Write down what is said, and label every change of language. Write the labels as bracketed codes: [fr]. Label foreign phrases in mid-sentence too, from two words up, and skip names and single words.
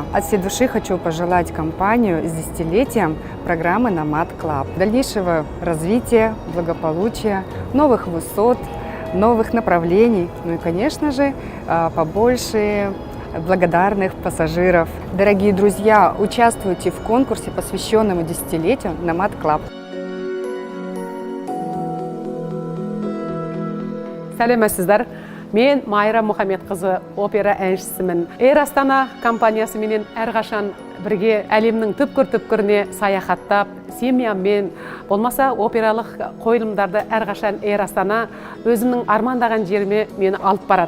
[ru] От всей души хочу пожелать компанию с 10-летием программы Намат Club. Дальнейшего развития, благополучия, новых высот, новых направлений, ну и, конечно же, побольше благодарных пассажиров. Дорогие друзья, участвуйте в конкурсе, посвященном 10-летию Намат Club. [kk] Сәлеметсіздер. Мен Майра Мұхамедқызы, опера әншісімін. Air Astana компаниясы менен әрқашан бірге әлемнің түпкір-түпкіріне саяхаттап, семьяммен, болмаса опералық қойылымдарды әрқашан Air Astana өзімнің армандаған жеріме мені алып барады.